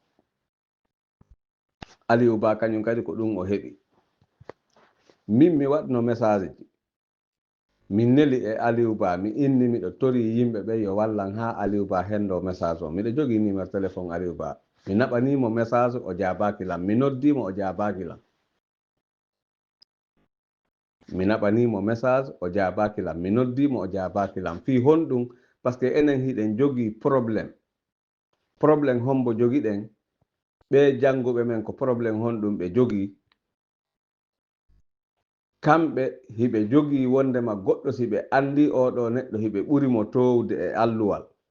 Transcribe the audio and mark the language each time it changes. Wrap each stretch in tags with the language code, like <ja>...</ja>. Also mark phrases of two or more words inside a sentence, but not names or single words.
<ff>Aliou Ba kañum kadi ko ɗum o heɓi min mi waɗno message ji min neli e Aliou Ba mi inni miɗo tori yimɓe ɓe yo wallan ha Aliou Ba hendo message o miɗo jogi</ff> <fr>numéro téléphone</fr> <ff>Aliou Ba mi naɓanimo message o jabakilam mi noddimo o jabakilam mi naɓanimo message o jabakilam mi noddimo o jabakilam fi honɗum</ff> <fr>par ce que</fr> <ff>enen hiɗen jogui probléme hombo jogiɗen ɓe jannguɓe men ko probléme honɗum ɓe jogui kamɓe hiɓe jogii wondema goɗɗo si ɓe andi oɗo neɗɗo hiɓe ɓurimo towde e alluwal</ff>